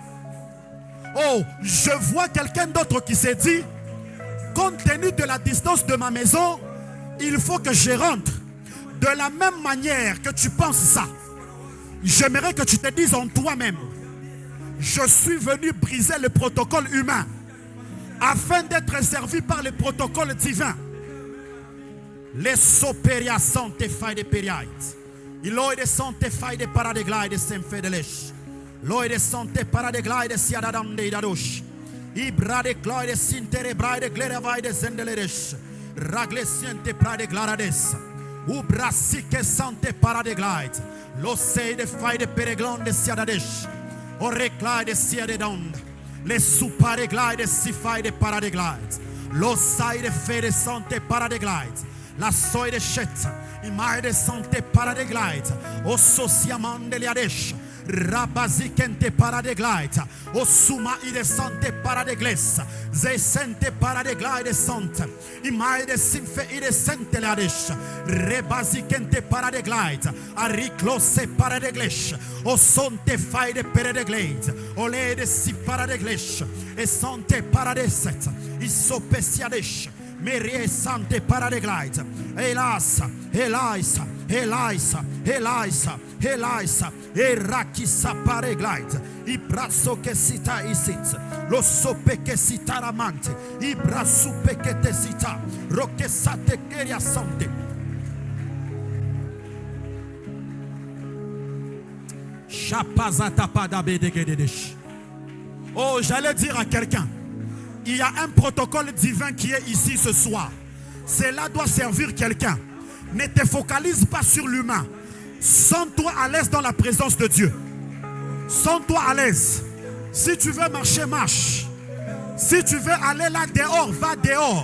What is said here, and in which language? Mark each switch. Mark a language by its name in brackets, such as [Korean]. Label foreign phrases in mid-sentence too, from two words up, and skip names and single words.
[French] Oh, je vois quelqu'un d'autre qui s'est dit, compte tenu de la distance de ma maison, il faut que je rentre. De la même manière que tu penses ça, j'aimerais que tu te dises en toi-même, je suis venu briser le protocole humain afin d'être servi par le protocole divin. Les soperia sante fai de periait. Il de sante fai de paradeglide sem fedelesh. Loide sante paradeglide siadadam de dadosh. Ibra de gloide sintere braide glerevai de zendeleresh. Ragle siente prade glarades. Ubra sike sante paradeglide. Lo sei de fai de pereglon de siadadesh. Oreclai de siadedond. Les supareglide si fai de paradeglide. Lo sai de fede sante paradeglide. La soie de chet, imai de santé paradeglide, o sociamande liadesh, rabazikente paradeglide, o suma ide santé paradegles, ze sente paradeglide sante, imai de sinfe ide sente liadesh, rebazikente paradeglide, ariclose paradeglesh, o sonte fai de paradeglide, o le de si paradeglesh, e sante paradeset, isopesiadesh. Merie sante paradeglide. Elasa, Elisa, Elisa, Elisa, Elisa, Erakisa paradeglide. I brazo che sita isit. Lo sope che sita ramante. I brazo che te sita. Roque sate keria sante. Chapazata pada bedegedesh. Oh, j'allais dire à quelqu'un. Il y a un protocole divin qui est ici ce soir. Cela doit servir quelqu'un. Ne te focalise pas sur l'humain. Sens-toi à l'aise dans la présence de Dieu. Sens-toi à l'aise. Si tu veux marcher, marche. Si tu veux aller là dehors, va dehors.